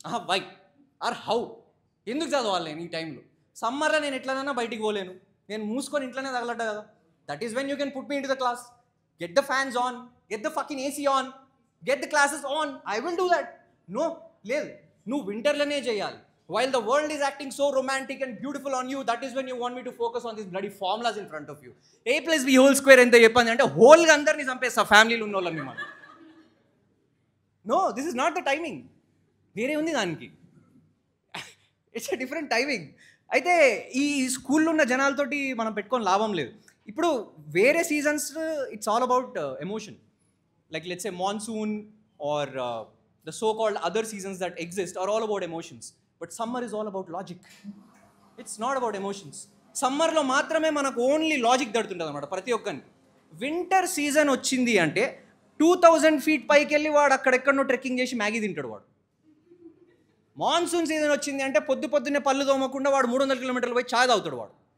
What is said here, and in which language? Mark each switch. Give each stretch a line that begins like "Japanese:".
Telugu: Why are how? ఎందుకు చదవాలి నేను ఈ టైంలో? సమ్మర్లో నేను ఎట్లనైనా బయటికి పోలేను, నేను మూసుకొని ఇంట్లోనే తగలడ్డా కదా.
English: That is when you can put me into the class. Get the fans on, get the fucking AC on, get the classes on. I will do that. No
Telugu: లేదు, నువ్వు వింటర్లోనే చేయాలి.
English: While the world is acting so romantic and beautiful on you, that is when you want me to focus on these bloody formulas in front of you. A plus b whole square
Telugu: ఎంత చెప్పండి అంటే హోల్గా అందరినీ చంపేస్తా ఫ్యామిలీలో ఉన్న వాళ్ళని మనం.
English: No, this is not the timing.
Telugu: వేరే ఉంది దానికి.
English: It's a different timing.
Telugu: అయితే ఈ స్కూల్లో ఉన్న జనాలతోటి మనం పెట్టుకొని లాభం లేదు. ఇప్పుడు వేరే seasons
English: It's all about emotion. Like let's say monsoon or the so-called other seasons that exist are all about emotions. But summer is all about logic. It's not about emotions.
Telugu: సమ్మర్లో మాత్రమే మనకు ఓన్లీ లాజిక్ దడుతుంటుంది అనమాట ప్రతి ఒక్కరిని. Winter season వచ్చింది అంటే 2000 feet పైకి వెళ్ళి వాడు అక్కడెక్కడో ట్రెక్కింగ్ చేసి మ్యాగీ తింటాడు వాడు. మాన్సూన్ సీజన్ వచ్చింది అంటే పొద్దున్నే పళ్ళు తోమకుండా వాడు 300 kilometers పోయి చాయ్ తాగుతాడు వాడు.